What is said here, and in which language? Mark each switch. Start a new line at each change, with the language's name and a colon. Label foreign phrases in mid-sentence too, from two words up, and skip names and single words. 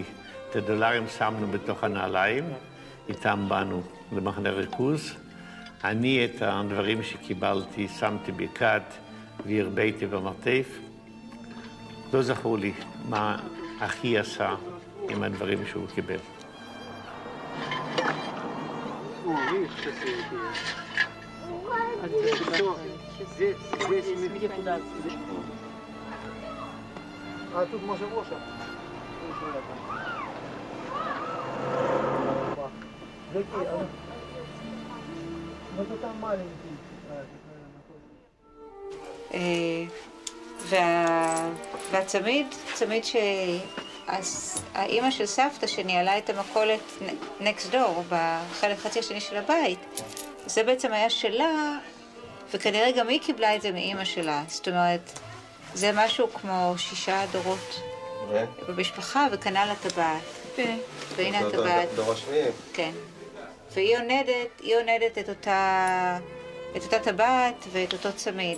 Hebrew: את הדולרים שמנו בתוך הנעליים, איתם באנו למחנה ריכוז. אני את הדברים שקיבלתי שמתי בכד והרביתי במרתף. לא זכור לי מה אחי עשה עם הדברים שהוא קיבל.
Ukrainian: А тут може воша. Ну то там маленький.
Hebrew: והצמיד, צמיד שהאימא של סבתא שניהלה את המכולת
English: next door
Hebrew: בחלק חצי השני של הבית, זה בעצם היה שלה, וכנראה גם היא קיבלה את זה מאימא שלה. זאת אומרת, זה משהו כמו 6 דורות במשפחה, וכנ"ל הטבעת. והנה הטבעת. דור השביעי. כן. והיא עונדת את אותה טבעת ואת אותו צמיד.